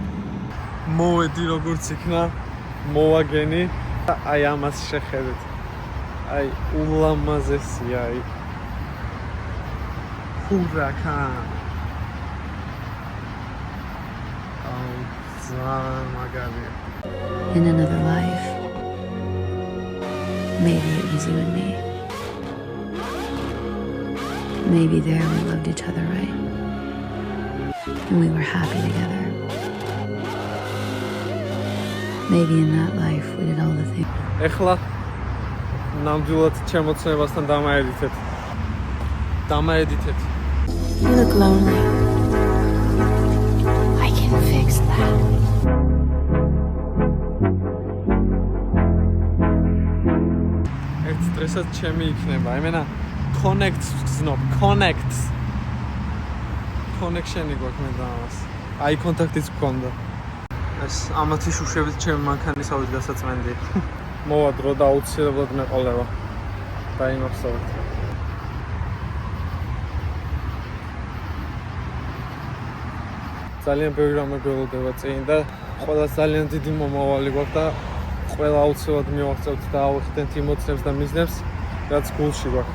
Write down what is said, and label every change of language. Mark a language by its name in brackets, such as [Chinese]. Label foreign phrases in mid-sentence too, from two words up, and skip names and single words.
[Georgian] მოვედი როგორც იქნა, მოვაგენი და აი ამას შეხედეთ. Ay, ულამაზესია, აი. Huracan. ძალიან მაგარია. [English] In another life, maybe it was you and me. Maybe there we loved each other right. And we were happy together. Maybe in that life we did all the things. [Georgian] ეხლა ნამდვილად ჩემოცნებასთან დამაედითეთ. [English] You look lonely. I can fix that. [Georgian] ერთ დღესაც ჩემი იქნება. იმენა connects გზნობ, connects. connection-ი გვაქვს მე და ამას. [English] Eye contact- [Georgian] იც გქონდა. ეს ამათი შუშებით ჩემი მანქანისავით გასაწმენდი. მოვადრო და აუცილებლად მეყოლება. დაიმახსოვრეთ. ძალიან ბევრი რამე გველოდება წინ და ყველა ძალიან დიდი მომავალი გვაქვს და ყველა აუცილებლად მივაღწევთ და ავიხდენთ იმოცნებს და მიზნებს, რაც გულში გვაქვს.